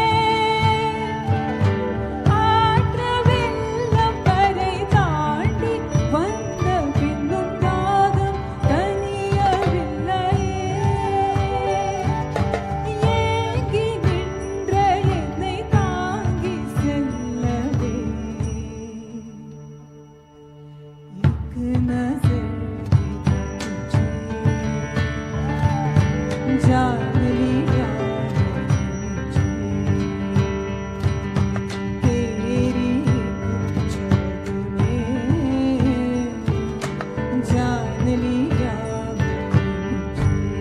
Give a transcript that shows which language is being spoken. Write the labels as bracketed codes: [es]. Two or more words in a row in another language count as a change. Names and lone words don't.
[ta] ஆற்ற வெள்ளம் கரை தாண்டி வந்த பின்னும் தாகம் தணியவில்லையே. ஏங்கி நின்ற என்னை தாங்கி செல்லவே. [hi] एक नजर तुझे जान लिया मुझे. तेरी एक झलक में जान लिया मुझे.